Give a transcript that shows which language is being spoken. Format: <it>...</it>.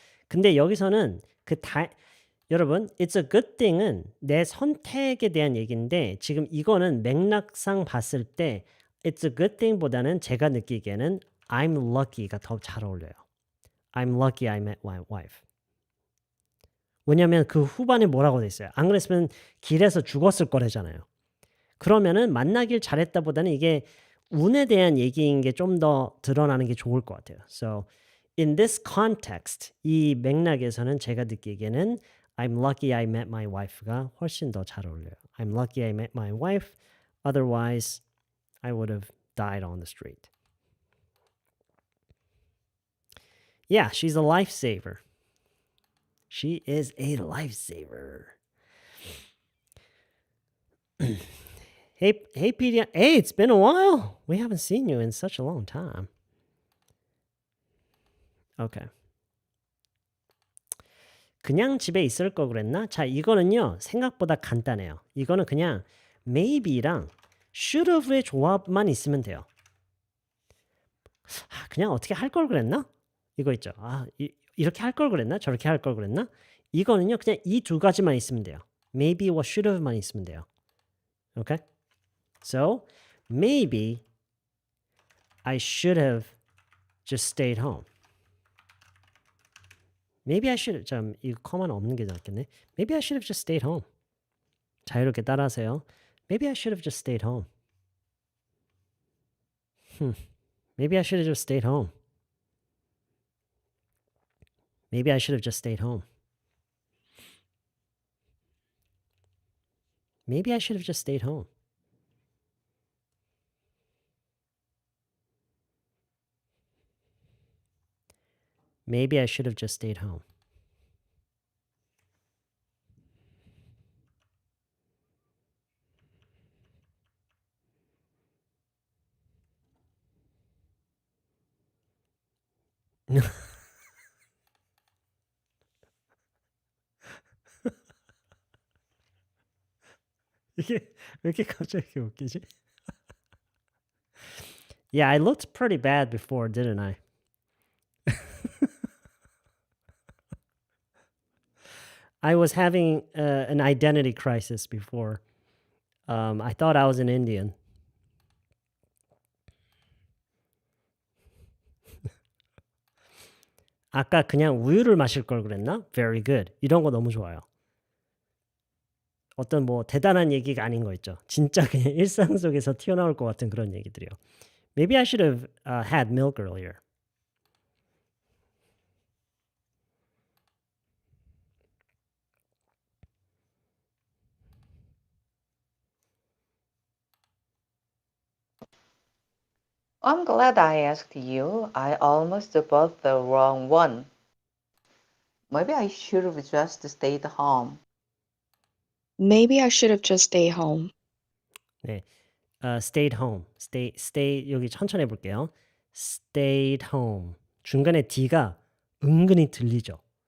<ko>근데 여기서는 여러분,</ko> <en>it's a good thing</en> <ko>은 내 선택에 대한 얘기인데 지금 이거는 맥락상 봤을 때 it's a good thing보다는 제가 느끼기에는</ko> <en>I'm lucky</en> <ko>가 더 잘 어울려요.</ko> <en>I'm lucky I met my wife.</en> <ko>왜냐면 그 후반에 뭐라고 돼 있어요. 안 그랬으면 길에서 죽었을 거래잖아요. 그러면은 만나길 잘했다보다는 이게 운에 대한 얘기인 게 좀 더 드러나는 게 좋을 것 같아요.</ko> <en>So in this context,</en> <ko>이 맥락에서는 제가 느끼기에는 I'm lucky I met my wife가 훨씬 더 잘 어울려요.</ko> <en>I'm lucky I met my wife. Otherwise, I would have died on the street. Yeah, she's a lifesaver. She is a lifesaver. Hey, Pedia. Hey, it's been a while. We haven't seen you in such a long time. Okay.</en> <ko>그냥 집에 있을 거 그랬나? 자, 이거는요. 생각보다 간단해요. 이거는 그냥 maybe랑 should have의 조합만 있으면 돼요. 그냥 어떻게 할 걸 그랬나? 이거 있죠. 이렇게 할 걸 그랬나? 저렇게 할 걸 그랬나? 이거는요. 그냥 이 두 가지만 있으면 돼요. maybe와 should have만 있으면 돼요.</ko> <en>Okay? So, maybe I should have just stayed home. Maybe I should have,</en> <ko>이 커마는 없는 게 낫겠네.</ko> <en>Maybe I should have just stayed home.</en> <ko>자유롭게 따라하세요.</ko> <en>Maybe I should have just stayed home. Maybe I should have just stayed home. Maybe I should have just stayed home. Maybe I should have just stayed home. Maybe I should have just stayed home.</en> <ko>이게 왜 이렇게 갑자기 웃기지?</ko> <en>Yeah, I looked pretty bad before, didn't I? I was having an identity crisis before. I thought I was an Indian.</en> <ko>아까 그냥 우유를 마실 걸 그랬나?</ko> <en>Very good.</en> <ko>이런 거 너무 좋아요. 어떤 뭐 대단한 얘기가 아닌 거 있죠. 진짜 그냥 일상 속에서 튀어나올 것 같은 그런 얘기들이요.</ko> <en>Maybe I should have had milk earlier. I'm glad I asked you. I almost bought the wrong one. Maybe I should have just stayed home. Maybe I should have just stayed home.</en> <ko>네,</ko> <en>stayed home.</en> <ko>stay 여기 천천히 해볼게요.</ko> <en>Stayed home.</en> <ko>중간에 D가 은근히 들리죠.</ko>